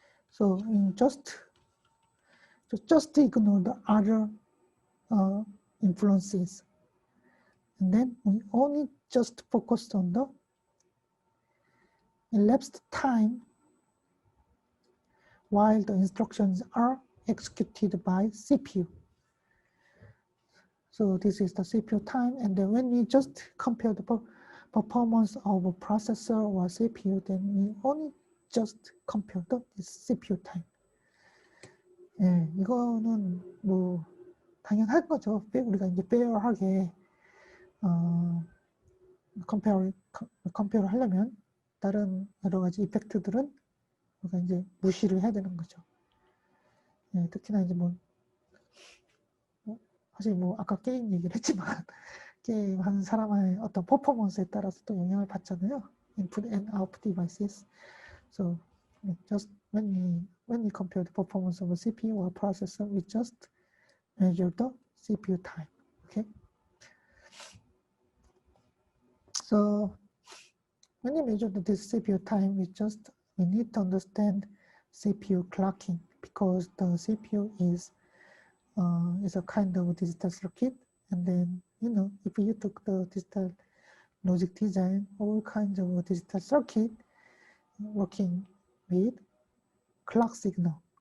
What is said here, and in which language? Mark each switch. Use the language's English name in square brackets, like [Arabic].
[English] So just ignore the other influences, and then we only just focus on the elapsed time while the instructions are executed by CPU. So this is the CPU time, and then when we just compare the performance of a processor or CPU, then we only just compare the CPU time. [Korean] 예, 이거는 뭐 당연할 거죠. 우리가 이제 페어하게 컴페어를 하려면 다른 여러 가지 이펙트들은 우리가 이제 무시를 해야 되는 거죠. 예, 특히나 이제 사실 아까 게임 얘기를 했지만 게임 하는 사람의 어떤 퍼포먼스에 따라서 또 영향을 받잖아요. [English] Input and output devices. So just when we compare the performance of a CPU or processor, we just measure the CPU time. Okay. So when you measure this CPU time, we need to understand CPU clocking, because the CPU is a kind of digital circuit, and then if you took the digital logic design, all kinds of digital circuit working with clock signal.